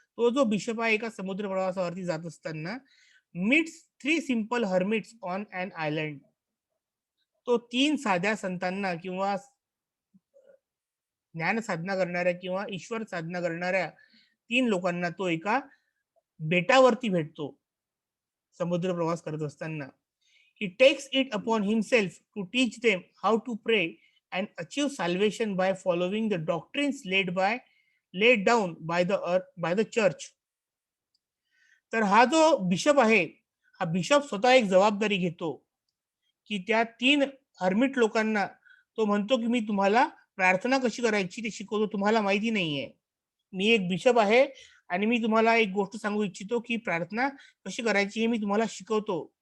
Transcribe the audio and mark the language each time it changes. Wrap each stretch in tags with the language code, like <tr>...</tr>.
<mr>तो जो बिशप आहे एका समुद्र प्रवासावरती जात असताना</mr> <en>Meets 3 simple hermits on an island.</en> <mr>तो 3 साध्या संतांना किंवा ज्ञान साधना करणाऱ्या किंवा ईश्वर साधना करणाऱ्या 3 लोकांना तो एका बेटावरती भेटतो समुद्र प्रवास करत असताना.</mr> <en>He takes it upon himself to teach them how to pray and achieve salvation by following the doctrines laid down by the church.</en> <mr>तर हा जो बिशप आहे, हा बिशप स्वतः एक जबाबदारी घेतो की त्या 3 हर्मिट लोकांना तो म्हणतो की मी तुम्हाला प्रार्थना कशी करायची ते शिकवतो. तुम्हाला माहिती नाहीये. मी एक बिशप आहे आणि मी तुम्हाला एक गोष्ट सांगू इच्छितो की प्रार्थना कशी करायची हे मी तुम्हाला शिकवतो.</mr>